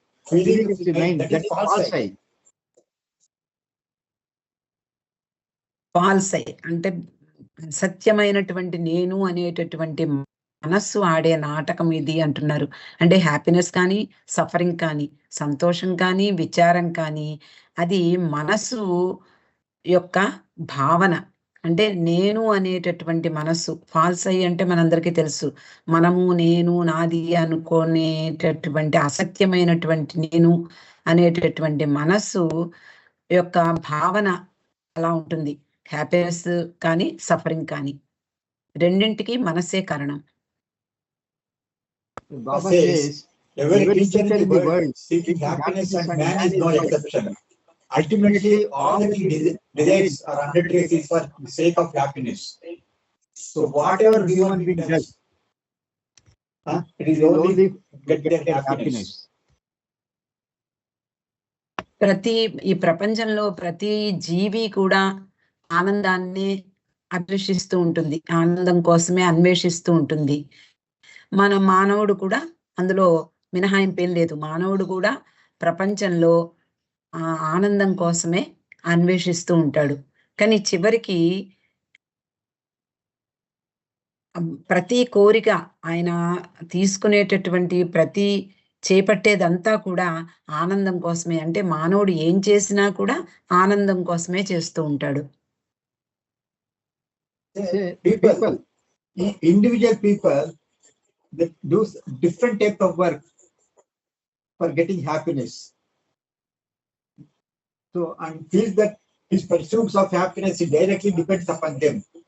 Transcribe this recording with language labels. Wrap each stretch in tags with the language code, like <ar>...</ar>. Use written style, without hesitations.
<en>feeling of the mind, that is false.</en> <te>Falls అంటే సత్యమైనటువంటి నేను అనేటటువంటి మనస్సు ఆడే నాటకం ఇది అంటున్నారు. అంటే హ్యాపీనెస్ కానీ, సఫరింగ్ కానీ, సంతోషం కానీ, విచారం కానీ అది మనస్సు యొక్క భావన. అంటే నేను అనేటటువంటి మనస్సు ఫాల్స్ అంటే మనందరికీ తెలుసు, మనము నేను నాది అనుకునేటటువంటి అసత్యమైనటువంటి నేను అనేటటువంటి మనస్సు యొక్క భావన అలా ఉంటుంది. హ్యాపీనెస్ కానీ, సఫరింగ్ కానీ రెండింటికి మనస్సే కారణం.</te> <en>Baba says, every creature in the world seeking happiness and man is no exception. Ultimately, all that he desires or undertakes is for the sake of happiness. So whatever human being does, it is only get their happiness.</en> <te>ఈ ప్రపంచంలో ప్రతి జీవి కూడా ఆనందాన్ని అన్వేషిస్తూ ఉంటుంది, ఆనందం కోసమే అన్వేషిస్తూ ఉంటుంది. మన మానవుడు కూడా అందులో మినహాయింపేం లేదు. మానవుడు కూడా ప్రపంచంలో ఆనందం కోసమే అన్వేషిస్తూ ఉంటాడు. కానీ చివరికి ప్రతి కోరిక ఆయన తీసుకునేటటువంటి ప్రతి చేపట్టేదంతా కూడా ఆనందం కోసమే. అంటే మానవుడు ఏం చేసినా కూడా ఆనందం కోసమే చేస్తూ ఉంటాడు.</te> <en>People, individual people, that do different type of work for getting happiness. So, and feels that his pursuits of happiness directly depends upon them.</en>